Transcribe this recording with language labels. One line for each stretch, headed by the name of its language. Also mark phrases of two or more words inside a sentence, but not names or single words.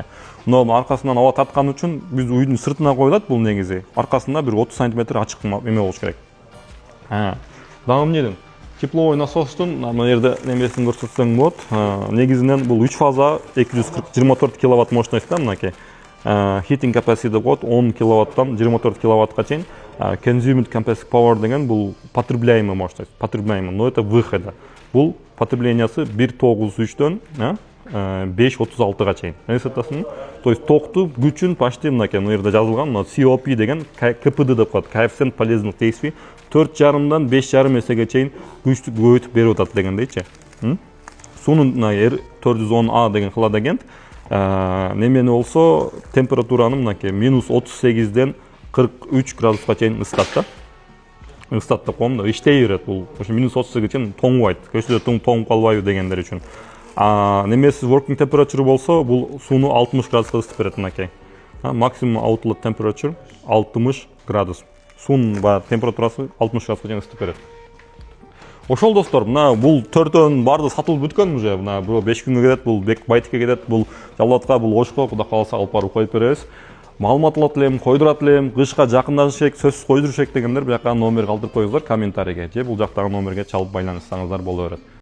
Kyrgyz: Мына аркасынан аба тарткан үчүн биз үйдүн сыртына коюлат бул негизи. Аркасында бир 30 см ачык эме болуш керек. Дагы эмнеден? Тепловой насостун мына жерде немесин көрсөтсөң болот. Негизинен бул 3 фаза 224 киловатт мощностьта мынакей.
English: Heating capacity
Kyrgyz: деп коет 10 киловаттан 24 киловаттка чейин.
English: Consumed capacity power
Kyrgyz: деген бул
Russian: потребляемый мощность, потребляемый, но это выхода.
Kyrgyz: Бул потреблениеси 1.93дөн 5.36га чейин. Эсептесиң,
Russian: то есть
Kyrgyz: токту күчүн почти мынакей, мына жерде жазылган, мына COP деген КПД деп коет,
Russian: коэффициент полезных действий
Kyrgyz: 4,5-дан 5,5 эсеге чейин күчтү көбөйтүп берип атат дегендейчи. Сунун R410A деген хладагент немени болсо температураны мынакей -38ден 43 градуска чейин ысытат да. Ысытат деп коем да, иштей берет бул. Ошо -38ге чейин тоңбайт. Көчөдө тоңуп калбайбы дегендер үчүн. Немеси
English: working temperature
Kyrgyz: болсо, бул сууну 60 градуска ысытып берет мынакей. Максимум
English: outlet temperature
Kyrgyz: 60 градус. Суунун температурасы 60 градуска чейин ысытып берет. Ошол достор, мына бул төртөөнүн баардыгы сатылып бүткөн уже. Мына бирөө 5 күнгө кетет, бул байтикке кетет, бул жалбатка, бул ошко, кудай кааласа алып барып коюп беребиз. Маалымат алат элем, койдурат элем, кышка жакындашыш керек, сөзсүз койдуруш керек дегендер бияка номер калтырып коюңуздар комментарийге же бул жактагы номерге чалып байланышсаңыздар боло берет.